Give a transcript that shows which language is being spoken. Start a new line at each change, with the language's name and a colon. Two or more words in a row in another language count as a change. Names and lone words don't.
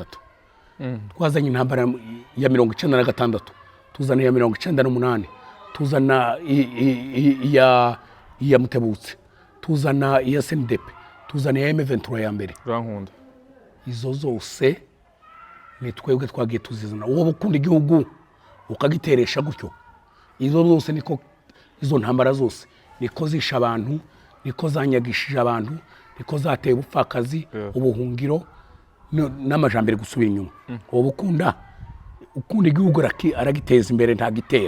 Rundi: Twazanye intambara ya 96, tuzana ya 98, tuzana iya Mutebutse, tuzana iya SNDP, tuzana iya M23 ya mbere. Urankunda. Izo zose ni twebwe twagiye tuzizana. Uwo bukunda igihugu ukagiteresha gutyo. Izo zose niko izo ntambara zose niko zisha abantu, niko zanyagishije abantu, niko zateye ubupfakazi, ubuhungiro n'amajambere gusubira inyuma. Uwo bukunda ukunda igihugu aragiteza imbere ntagitera.